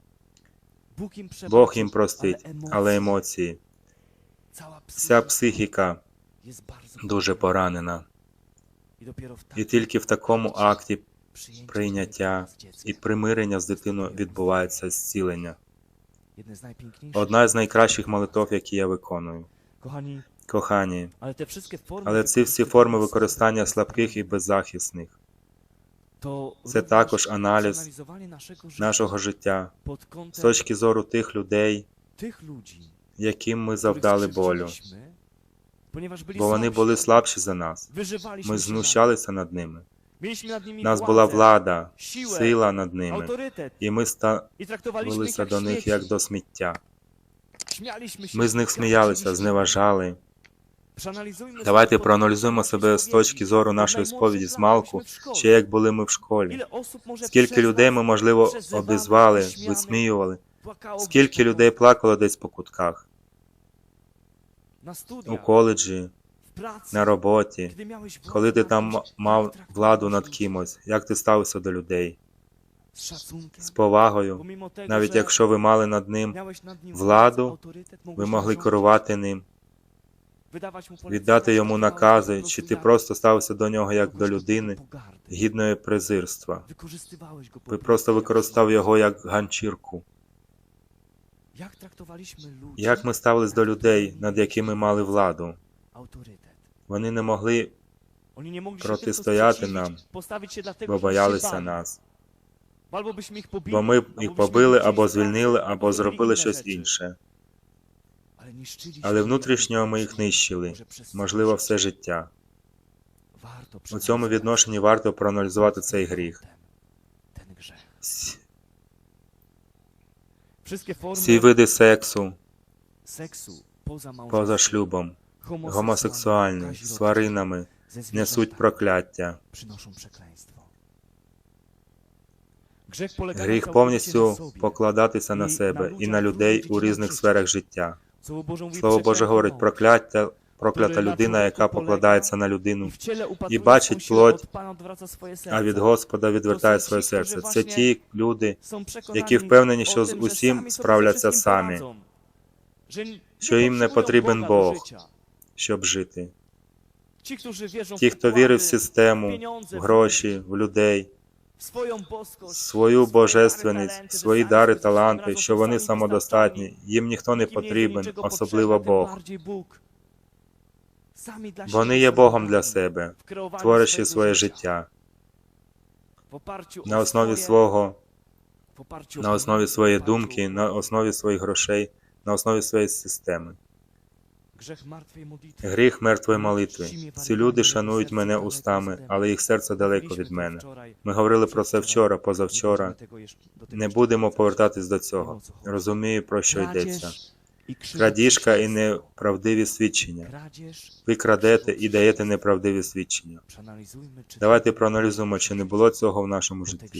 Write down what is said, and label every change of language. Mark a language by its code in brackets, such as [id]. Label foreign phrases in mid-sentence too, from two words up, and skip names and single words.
[uk] Бог їм простить, але емоції, вся психіка дуже поранена. І тільки в такому акті прийняття і примирення з дитиною відбувається зцілення. Одна з найкращих молитов, які я виконую. Кохані, [pl] Ale te wszystkie formy [uk] але ці всі форми використання [pl] wykorzystywania [uk] слабких і беззахисних [pl] to [uk] це [pl] również [uk] також аналіз [pl] przeanalizowanie naszego życia [uk] нашого життя [pl] pod [uk] з [pl] kątem [uk] точки зору тих людей, [pl] tych ludzi, [uk] яким ми [pl] których [uk] завдали болю, [pl] skrzywdziliśmy, ponieważ byli [uk] бо вони [pl] słabsi [uk] були [pl] od nas. [uk] слабші за нас. [pl] Wyżywaliśmy [uk] Ми [pl] się nad nimi. [uk] знущалися над ними. [pl] Mieliśmy nad nimi [uk] У нас була [pl] władzę, [uk] влада, [pl] siłę, [uk] сила над ними, [pl] autorytet [uk] і ми [pl] i traktowaliśmy ich [uk] ставилися [pl] jak [uk] до них [pl] śmieci. [uk] як до сміття. [pl] Śmialiśmy się [uk] Ми з них [pl] jak [uk] сміялися, [pl] chcieliśmy. [uk] зневажали. [pl] Przeanalizujmy [uk] Давайте [pl] sobie [uk] проаналізуємо [pl] podejście [uk] себе з [pl] naszej [uk] точки зору [pl] Od [uk] нашої [pl] najmłodszych [uk] сповіді [pl] lat, [uk] з малку, [pl] jak byliśmy w szkole. [uk] ще як були ми в школі. [pl] Ile osób może [uk] Скільки [pl] przez [uk] людей [pl] nas [uk] ми, можливо, [pl] przezywanych, [uk] обізвали, [pl] wyśmianych, [uk] висміювали, [pl] płakało [uk] скільки [pl] gdzieś po [uk] людей [pl] nocach, [uk] плакало десь по кутках, [pl] na [uk] у [pl] studiach, [uk] коледжі, [pl] w pracy, [uk] на роботі, [pl] kiedy miałeś władzę [uk] коли ти [pl] nad [uk] там [pl] kimś, [uk] мав [pl] jak traktowałeś [uk] владу над [pl] ludzi. [uk] кимось, як ти ставився до людей, [pl] Z szacunkiem, [uk] з повагою, [pl] pomimo tego, [uk] навіть [pl] że [uk] якщо ви мали над ним [pl] miałeś nad nim [uk] владу, [pl] władzę, autorytet, mogłeś [uk] ви [pl] nim [uk] могли [pl] rządzić, [uk] керувати ним, [pl] wydawać mu polecenia, [uk] віддати йому [pl] czy małego [uk] накази, [pl] po [uk] чи [pl] prostu [uk] ти [pl] jak [uk] просто ставився до нього як [pl] kogoś [uk] до [pl] takiego [uk] людини, [pl] pogardy. [uk] гідної презирства. [pl] Wykorzystywałeś go po [uk] Ви [pl] prostu [uk] просто [pl] jak [uk] використав [pl] człowieka. [uk] його як ганчірку. [pl] Jak traktowaliśmy ludzi, [uk] Як ми ставились до людей, над якими мали владу? [pl] autorytet. [uk] Вони не могли, [pl] Oni nie mogli się [uk] Протистояти [pl] tylko [uk] нам, [pl] sprzeciwić, postawić się dlatego, [uk] бо [pl] że się [uk] боялися [pl] bali. [uk] нас. [pl] Albo byśmy ich pobili, [uk] Бо ми [pl] albo [uk] їх [pl] byśmy [uk] побили, [pl] wyrzucili [uk] або [pl] z pracy, [uk] звільнили, [pl] albo [uk] або [pl] zrobili [uk] зробили [pl] inne [uk] щось [pl] rzeczy. [uk] інше. [pl] Ale niszczyliśmy [uk] Але [pl] ich [uk] внутрішнього ми їх [pl] wewnętrznie, [uk] нищили, [pl] może przez [uk] можливо, [pl] całe [uk] все [pl] życie. [uk] життя. [pl] Warto [uk] У цьому [pl] przeanalizować [uk] відношенні варто проаналізувати цей гріх. [pl] ten grzech. [uk] Всі [pl] Wszystkie formy [uk] види сексу [pl] seksu poza małżeństwem, [uk] поза шлюбом, гомосексуальні, з тваринами, [pl] ze [uk] несуть [pl] zwierzętami [uk] прокляття. [pl] przynoszą przekleństwo. Grzech polega [uk] Гріх [pl] na całkowicie [uk] повністю [pl] na sobie. [uk] покладатися на себе і на людей у різних сферах життя. [pl] Słowo Boże mówi, [uk] Слово Боже [pl] przeklęta [uk] говорить, [pl] mąż, [uk] проклята людина, яка покладається на [pl] i [uk] людину, [pl] w ciele [uk] і [pl] upatruje [uk] бачить [pl] swą siłę, [uk] плоть, [pl] od Pana odwraca swoje [uk] а від [pl] serce. [uk] Господа відвертає своє серце. Це ті люди, [pl] Są przekonani [uk] які впевнені, що [pl] o [uk] з [pl] tym, że [uk] усім [pl] самі sobie [uk] справляться [pl] ze wszystkim [uk] самі, [pl] poradzą, że nie [uk] що їм не [pl] potrzebują [uk] потрібен [pl] Boga do [uk] Бог, [pl] życia. [uk] щоб жити. [pl] Ci, którzy wierzą [uk] Ті, [pl] w [uk] хто вірить в [pl] układy, [uk] систему, [pl] pieniądze, [uk] в гроші, в людей, [pl] w swoją boskość, [uk] свою [pl] w swoje [uk] божественність, [pl] dary, talenty, [uk] свої [pl] że [uk] дари, [pl] sami sobie [uk] таланти, [pl] radzą, [uk] що [pl] są [uk] вони [pl] sami [uk] самодостатні, [pl] wystarczalni, [uk] їм ніхто не [pl] nikim nie jest do [uk] потрібен, [pl] niczego [uk] особливо [pl] potrzebny, tym [uk] Бог. [pl] bardziej Bóg. [uk] Самі для Вони [pl] siebie [uk] є [pl] są [uk] Богом для Богами, себе, [pl] w kreowaniu [uk] творячи [pl] swojego [uk] своє [pl] życia, [uk] життя [pl] w oparciu [uk] на [pl] o [uk] основі [pl] swoje- [uk] свого, [pl] w oparciu o [uk] на основі [pl] pieniądze, [uk] своєї [pl] w oparciu [uk] думки, [pl] o- [uk] на основі своїх грошей, на основі своєї системи. [pl] Grzech martwej modlitwy. [uk] Гріх мертвої молитви. Ці люди шанують мене устами, але їх серце далеко від мене. Ми говорили про це вчора, позавчора. Не будемо повертатись до цього. Розумію, про що йдеться. Крадіжка і неправдиві свідчення. Ви крадете і даєте неправдиві свідчення. Давайте проаналізуємо, чи не було цього в нашому житті.